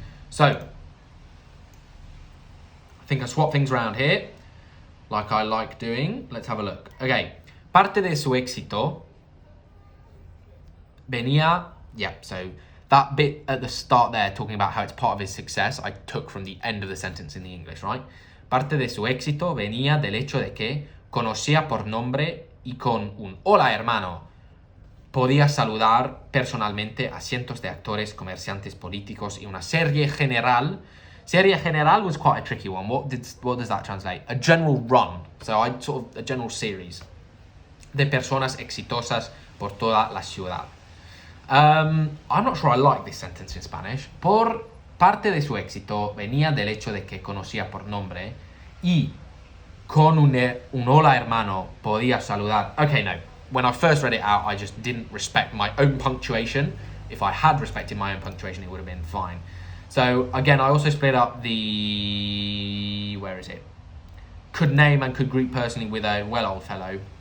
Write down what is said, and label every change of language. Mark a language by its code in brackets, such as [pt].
[en] So, I think I swapped things around here, like I like doing. Let's have a look. Okay, [es] parte de su éxito venía, [en] so that bit at the start there, talking about how it's part of his success, I took from the end of the sentence in the English, right? [es] Parte de su éxito venía del hecho de que conocía por nombre y con un hola hermano podía saludar personalmente a cientos de actores, comerciantes, políticos y una serie general. [en] Serie general was quite a tricky one. What does that translate? A general run. So a general series [es] de personas exitosas por toda la ciudad. [en] I'm not sure I like this sentence in Spanish. [es] Por parte de su éxito venía del hecho de que conocía por nombre y con un hola hermano podía saludar. [en] Okay, no. When I first read it out, I just didn't respect my own punctuation. If I had respected my own punctuation, it would have been fine. So again, I also split up the, where is it? Could name and could greet personally with a old fellow.